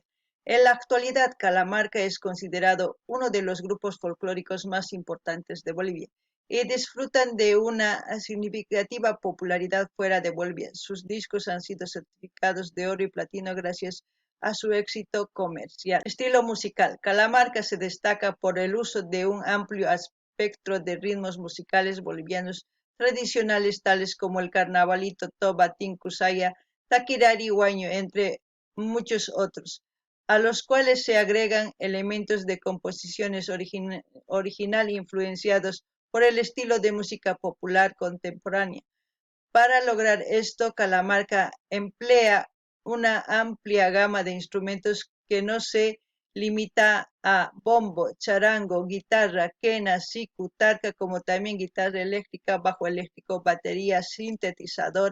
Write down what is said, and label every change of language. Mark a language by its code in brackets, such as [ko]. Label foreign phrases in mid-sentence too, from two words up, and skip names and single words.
[es] En la actualidad, Calamarca es considerado uno de los grupos folclóricos más importantes de Bolivia y disfrutan de una significativa popularidad fuera de Bolivia. Sus discos han sido certificados de oro y platino gracias a su éxito comercial. Estilo musical. Calamarca se destaca por el uso de un amplio espectro de ritmos musicales bolivianos tradicionales tales como el carnavalito, toba, tincusaya, taquirari, huaño, entre muchos otros, a los cuales se agregan elementos de composiciones original influenciados por el estilo de música popular contemporánea. Para lograr esto, Calamarca emplea una amplia gama de instrumentos que no se limita a bombo, charango, guitarra, quena, siku, tarca, como también guitarra eléctrica, bajo eléctrico, batería, sintetizador.